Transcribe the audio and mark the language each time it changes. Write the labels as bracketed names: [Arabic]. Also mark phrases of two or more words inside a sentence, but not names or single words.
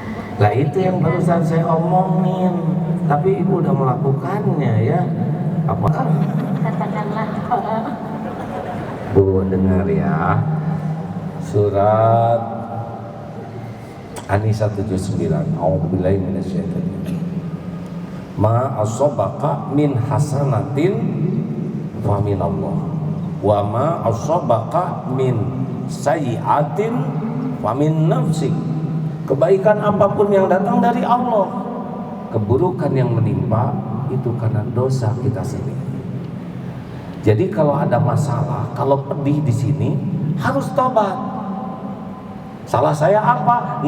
[Indonesian] Lah itu yang barusan saya omongin. tapi ibu udah melakukannya ya. Apa? Katakanlah doa. Bu dengar ya, surat An-Nisa 79. [Arabic] أعوذ بالله من الشيطان. ما أصابك من حسنة فمن الله وما أصابك من سيئة فمن نفسك. [Indonesian] Kebaikan apapun yang datang dari Allah, keburukan yang menimpa itu karena dosa kita sendiri. Jadi kalau ada masalah, kalau pedih di sini harus tobat. Salah saya apa?